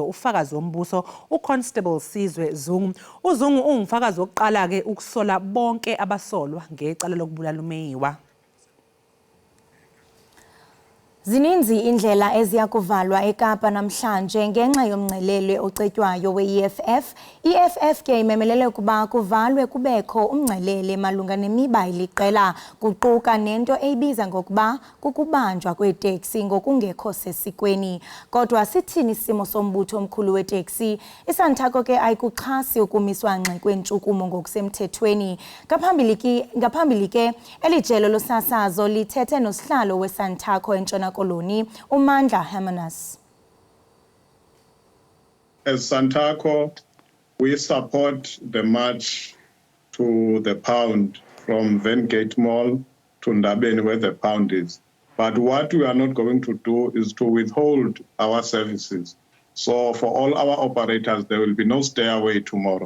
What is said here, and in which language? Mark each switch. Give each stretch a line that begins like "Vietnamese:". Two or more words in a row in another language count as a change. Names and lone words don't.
Zulu: Ufakazi wombuso uConstable Sizwe Zungu. uZungu ungumfakazi wokuqala ke ukusola bonke abasolwa ngecala lokubulala uMeyiwa.
Xhosa: Zininzi indlela eziyakuvalwa eKapa namhlanje ngenxa yomngcelele ocetywayo we-EFF. I-EFF ke imemelele ukuba kuvalwe kubekho umngcelele malunga nemiba iliqela kuquka nento eyibiza ngokuba kukubanjwa kweteksi ngokungekho sesikweni. Kodwa sithini isimo sombutho omkhulu weteksi? ISantaco ke ayikuxhasi ukumiswa ngxe kwentshukumo ngokusemthethweni. Ngaphambili ke elijelo losasazo lithethe nosihlalo weSantaco eNtshona Koloni uMandla Hermanus.
English: As Santaco, we support the march to the pound from Vengate Mall to Ndabeni where the pound is. But what we are not going to do is to withhold our services. So for all our operators, there will be no stay away tomorrow.